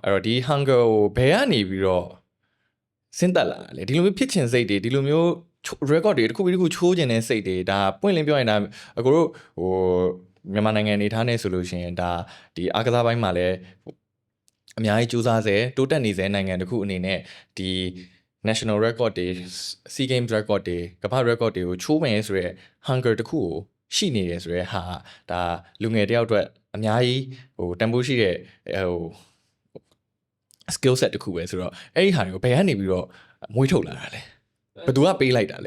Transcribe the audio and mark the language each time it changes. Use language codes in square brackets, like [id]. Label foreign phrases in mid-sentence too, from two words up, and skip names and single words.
[my] အဲ့တော့ဒီ hunger ကိုဘယ်ကနေပြီးတော့စဉ်းသက်လာလဲဒီလိုမျိုးဖြစ်ချင်စိတ်တွေဒီလိုမျိုး record တွေတစ်ခုပြီးတစ်ခုချိုးချင်တဲ့စိတ်တွေ ဒါပွင့်လင်းပြောရင်ဒါအခုတို့မြန်မာနိုင်ငံအနေထားနဲ့ဆိုလို့ရှိရင်ဒါဒီအားကစားပိုင်းမှာလည်းအများကြီးစူးစမ်းစေတိုးတက်နေစေနိုင်ငံတစ်ခုအနေနဲ့ဒီ [en] national record [my] တွေ [en] sea games record [my] တွေကမ္ဘာ record တွေကိုချိုးမယ်ဆိုရဲ hunger တစ်ခုကိုရှိနေတယ်ဆိုရဲဟာဒါလူငယ်တယောက်အတွက်အများကြီးတန်ဖိုးရှိတဲ့ [en] skill set [my] တစ်ခုပဲဆိုတော့အဲ့ဒီဟာတွေကိုဘယ်ကနေပြီးတော့မွေးထုတ်လာတာလဲဘယ်သူကပေးလိုက်တာလဲ